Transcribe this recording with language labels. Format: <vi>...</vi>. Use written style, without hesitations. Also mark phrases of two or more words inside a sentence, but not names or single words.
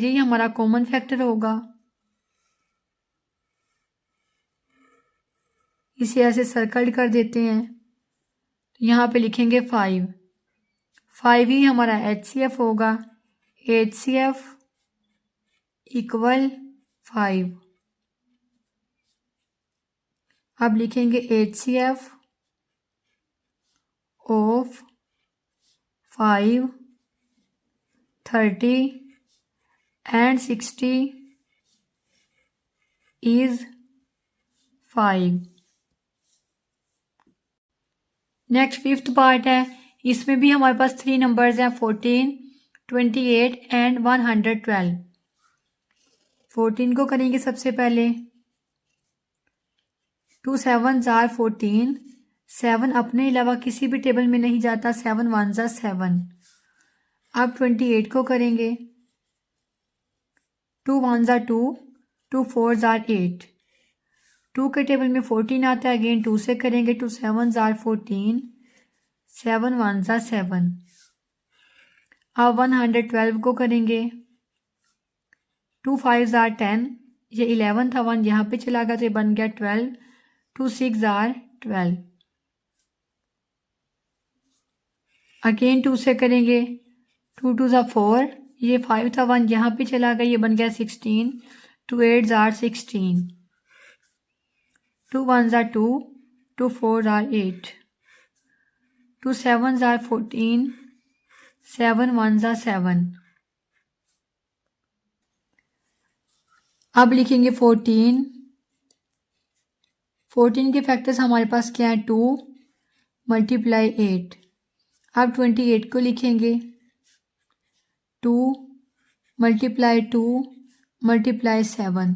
<hi>यही हमारा कॉमन फैक्टर होगा। इसे ऐसे सर्कल कर देते हैं। यहाँ पे लिखेंगे 5। 5 ही हमारा HCF होगा।</hi> <en>HCF equal 5.</en> <hi>अब लिखेंगे</hi> <en>HCF of 5, 30 and 60 is 5. next fifth part</en> <hi>है, इसमें भी हमारे पास 3 नंबर्स हैं 14, 28 एंड 112। 14 को करेंगे सबसे पहले।</hi> <en>2 7s are 14।</en> <hi>7 अपने अलावा किसी भी टेबल में नहीं जाता।</hi> <en>7 1s are 7।</en> <hi>अब 28 को करेंगे।</hi> <en>2 1s are 2, 2 4s are 8।</en> <hi>2 के टेबल में 14 आता है, अगेन 2 से करेंगे।</hi> <en>2 7s are 14, 7 1s are 7।</en> <hi>अब 112 को करेंगे।</hi> <en>2 5s are 10,</en> <hi>ये 11 था, 1 यहाँ पे चला गया तो ये बन गया 12।</hi> <en>2 6s are 12।</en> <hi>अगेन 2 से करेंगे।</hi> <en>2 2s are 4,</en> <hi>ये 5 था, 1 यहाँ पे चला गया, ये बन गया 16।</hi> <en>2 8s are 16। 2 1s are 2, 2 4s are 8। 2 7s are 14, 7 1s are 7।</en> <hi>अब लिखेंगे 14। 14 के फैक्टर्स हमारे पास क्या है? 2 मल्टीप्लाई 8। अब 28 को लिखेंगे।</hi> <en>2 multiply 2 multiply 7.</en>